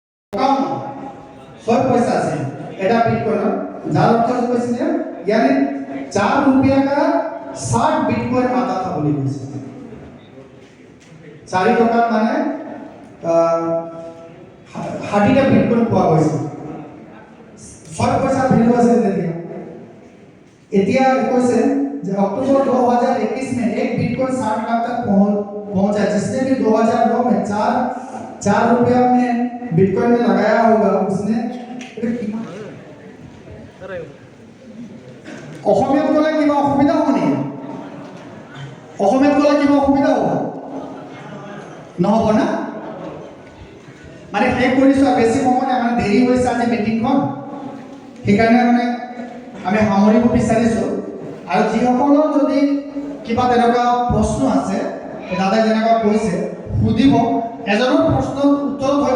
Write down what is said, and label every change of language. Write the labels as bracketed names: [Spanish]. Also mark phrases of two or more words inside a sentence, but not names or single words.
[Bangla] ছয় পয়সা আছে এটা বিটকয়েন যার অর্থ হচ্ছে [Hindi] यानी 4 रुपया का 60 बिटकॉइन आता था बोली गई [Assamese] 4 টকা মানে 60টা বিটকয়েন পোৱা গৈছে 6 পয়সা ভ্যালু আছে তেতিয়া এতিয়া কৈছে যে [Hindi] अक्टूबर 2021 में एक बिटकॉइन 60 लाख तक पहुंचा जिसने भी 2009 में 4 रुपया में बिटकॉइन में लगाया होगा उसने [Assamese] অসমীয়াত ক'লে কিবা অসুবিধা হ'ব নেকি অসমীয়াত ক'লে কিবা অসুবিধা হ'ব নহ'ব না মানে শেষ কৰিছোঁ বেছি সময় মানে দেৰি হৈছে আজি মিটিংখন সেইকাৰণে মানে আমি সামৰিব বিচাৰিছোঁ আৰু যিসকলৰ যদি কিবা তেনেকুৱা প্ৰশ্ন আছে দাদাই যেনেকুৱা কৈছে সুধিব এজনৰ প্ৰশ্নৰ উত্তৰত হয়তো